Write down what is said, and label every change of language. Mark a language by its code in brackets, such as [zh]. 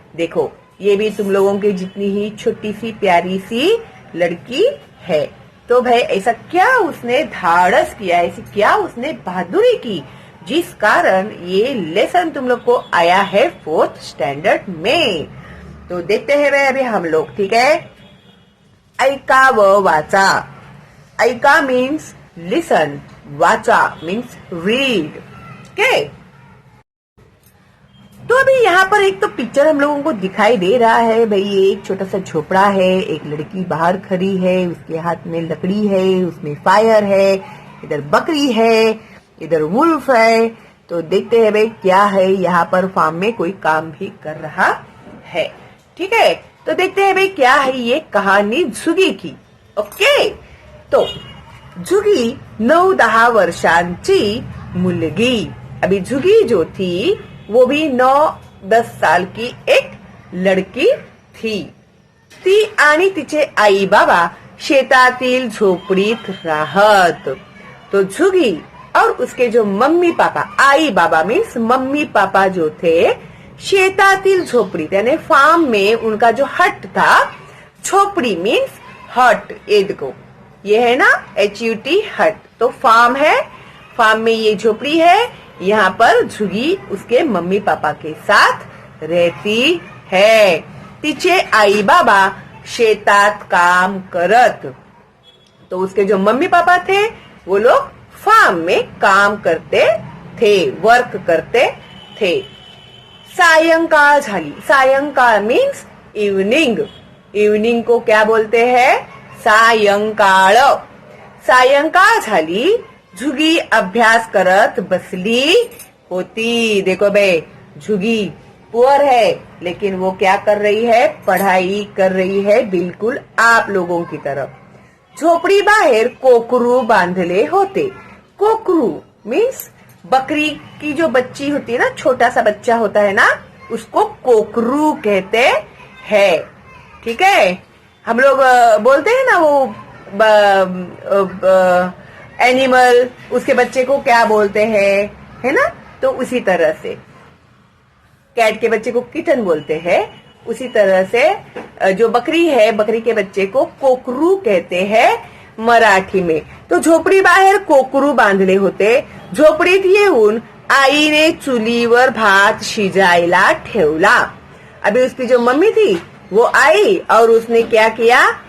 [hi] देखो ये भी तुम लोगों के जितनी ही छोटी सी प्यारी सी लड़की है। तो भाई ऐसा क्या उसने धाड़स किया, ऐसी क्या उसने बहादुरी की जिस कारण ये लेसन तुम लोग को आया है 4th स्टैंडर्ड में। तो देखते हैं भाई अभी हम लोग, ठीक है। [mr] ऐका व वाचा। [en] ऐका means listen, वाचा means read. [hi] ओके, तो अभी यहाँ पर एक तो पिक्चर हम लोगों को दिखाई दे रहा है भाई। ये एक छोटा सा झोपड़ा है, एक लड़की बाहर खड़ी है, उसके हाथ में लकड़ी है, उसमें फायर है, इधर बकरी है, इधर वुल्फ है। तो देखते हैं भाई क्या है यहाँ पर। फार्म में कोई काम भी कर रहा है, ठीक है। तो देखते हैं भाई क्या है ये कहानी झुगी की। [mr] ओके, तो झुगी 9-10 वर्षांची मुलगी। [hi] अभी झुगी जो थी वो भी 9-10 साल की एक लड़की थी। [mr] ती आणि तिचे आई बाबा शेतातील झोपडीत राहत। [hi] तो झुगी और उसके जो मम्मी पापा, आई बाबा मीन्स मम्मी पापा जो थे, [mr] शेतातील झोपड़ी [hi] यानी फार्म में उनका जो हट था, झोपड़ी मीन्स हट। ये देखो ये है ना HUT हट, तो फार्म है, फार्म में ये झोपड़ी है। यहाँ पर झुगी उसके मम्मी पापा के साथ रहती है। [mr] तिचे आई बाबा शेतात काम करत। [hi] तो उसके जो मम्मी पापा थे वो लोग फार्म में काम करते थे, वर्क करते थे। [mr] सायंकाळ झाली। सायंकाळ मीन्स इवनिंग। [hi] इवनिंग को क्या बोलते हैं? [mr] सायंकाळ। सायंकाळ झाली, झुगी अभ्यास करत बसली होती। [hi] देखो बे, झुगी पुअर है लेकिन वो क्या कर रही है? पढ़ाई कर रही है, बिल्कुल आप लोगों की तरफ। [mr] झोपड़ी बाहर कोकरू बांधले होते। [hi] कोकरू मीन्स बकरी की जो बच्ची होती है ना, छोटा सा बच्चा होता है ना, उसको कोकरू कहते हैं, ठीक है। हम लोग बोलते हैं ना वो एनिमल, उसके बच्चे को क्या बोलते हैं, है ना। तो उसी तरह से कैट के बच्चे को किटन बोलते हैं, उसी तरह से जो बकरी है, बकरी के बच्चे को कोकरू कहते हैं मराठी में। [mr] तो झोपड़ी बाहेर कोकरू बांधले होते। झोपडीत येऊन आईने चुलीवर भात शिजायला ठेवला। [hi] अभी उसकी जो मम्मी थी वो आई और उसने क्या किया?